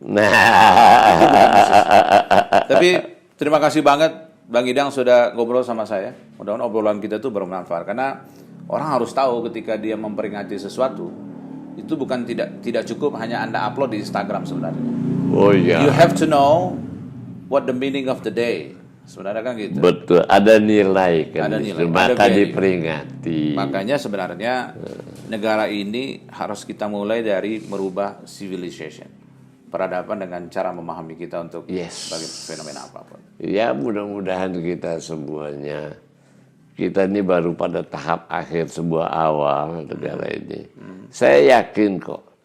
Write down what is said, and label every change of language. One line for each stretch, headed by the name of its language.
Indonesian: Nah, Tapi terima kasih banget Bang Idang sudah ngobrol sama saya. Mudah-mudahan obrolan kita itu bermanfaat, karena orang harus tahu ketika dia memperingati sesuatu itu bukan tidak cukup hanya Anda upload di Instagram sebenarnya. oh iya,
English: You have to know what the meaning of the day.
Indonesian: Sebenarnya kan gitu. betul. Ada nilai kan, Ada nilai, maka ada value. diperingati. Makanya sebenarnya negara ini harus kita mulai dari merubah civilization, peradaban, dengan cara memahami kita untuk
English: Yes.
Indonesian: sebagai fenomena apapun. Ya mudah-mudahan kita semuanya, kita ini baru pada tahap akhir sebuah awal negara ini. Saya yakin kok